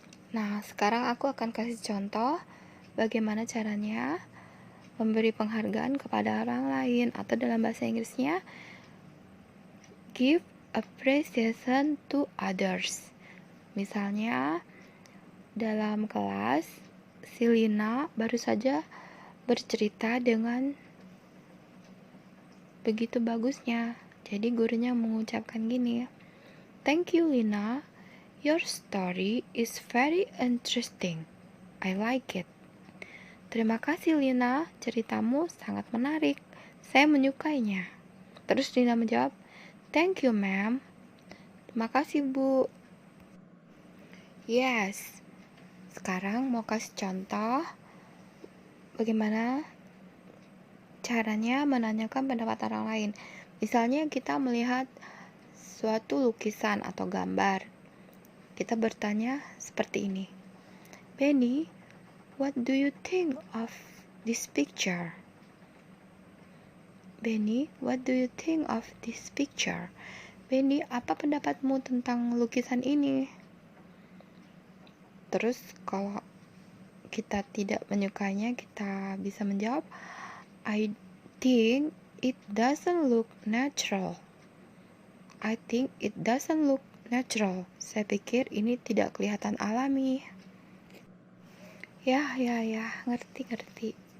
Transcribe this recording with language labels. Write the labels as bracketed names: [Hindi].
[Indonesian] Nah, sekarang aku akan kasih contoh bagaimana caranya memberi penghargaan kepada orang lain, atau dalam bahasa Inggrisnya, [English] give appreciation to others. [Indonesian] Misalnya, dalam kelas, si Lina baru saja bercerita dengan begitu bagusnya. Jadi gurunya mengucapkan gini, [English] Thank you, Lina. Your story is very interesting. I like it. [Indonesian] Terima kasih, Lina. Ceritamu sangat menarik. Saya menyukainya. Terus Lina menjawab, [English] Thank you, ma'am. [Indonesian] Terima kasih, Bu. [English] Yes. [Indonesian] Sekarang mau kasih contoh bagaimana caranya menanyakan pendapat orang lain. Misalnya kita melihat suatu lukisan atau gambar. Kita bertanya seperti ini. [English] Benny, what do you think of this picture? Benny, what do you think of this picture? [Indonesian] Benny, apa pendapatmu tentang lukisan ini? Terus kalau kita tidak menyukainya, kita bisa menjawab, [English] I think it doesn't look natural. I think it doesn't look natural. [Indonesian] Saya pikir ini tidak kelihatan alami. Ya, ngerti.